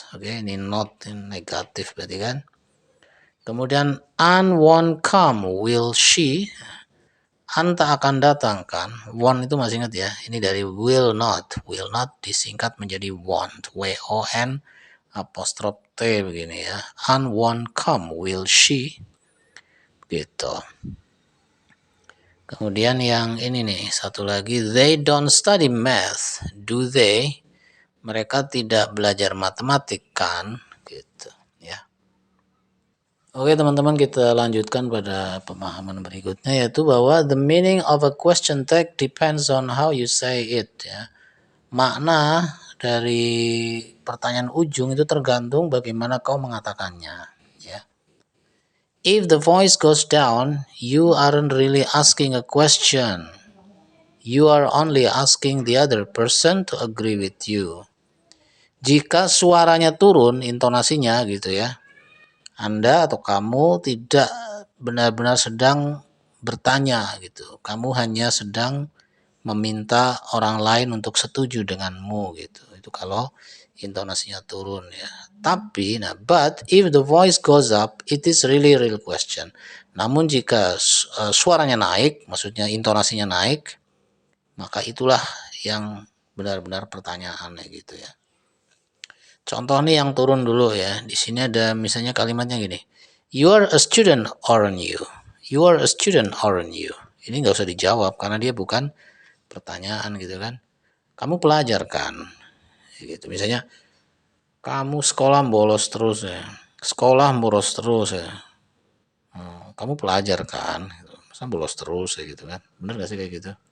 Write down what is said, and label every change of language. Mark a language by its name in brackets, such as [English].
[Indonesian] Oke, ini not negatif berarti kan. Kemudian [English] Anne won't come, will she? [Indonesian] Anta akan datang kan. [English] Won't [Indonesian] itu masih ingat ya. Ini dari [English] will not. Will not [Indonesian] disingkat menjadi won't. W-O-N apostrof T begini ya. [English] Anne won't come, will she? Gitu. [Indonesian] Kemudian yang ini nih. Satu lagi. [English] They don't study math, do they? [Indonesian] Mereka tidak belajar matematik kan. Gitu ya. Oke teman-teman, kita lanjutkan pada pemahaman berikutnya, yaitu bahwa [English] the meaning of a question tag depends on how you say it ya. [Indonesian] Makna dari pertanyaan ujung itu tergantung bagaimana kau mengatakannya ya. [English] If the voice goes down, you aren't really asking a question. You are only asking the other person to agree with you. [Indonesian] Jika suaranya turun, intonasinya gitu ya, Anda atau kamu tidak benar-benar sedang bertanya gitu. Kamu hanya sedang meminta orang lain untuk setuju denganmu gitu. Itu kalau intonasinya turun ya. Tapi [English] but if the voice goes up, it is really real question. [Indonesian] Namun jika suaranya naik, maksudnya intonasinya naik, maka itulah yang benar-benar pertanyaannya gitu ya. Contoh nih yang turun dulu ya. Di sini ada misalnya kalimatnya gini. [English] You are a student, aren't you? You are a student, aren't you? [Indonesian] Ini nggak usah dijawab karena dia bukan pertanyaan gitu kan. Kamu pelajar kan? Gitu. Misalnya kamu sekolah bolos terus ya. Sekolah bolos terus ya. Kamu pelajar kan? Masa bolos terus ya gitu kan. Bener gak sih kayak gitu?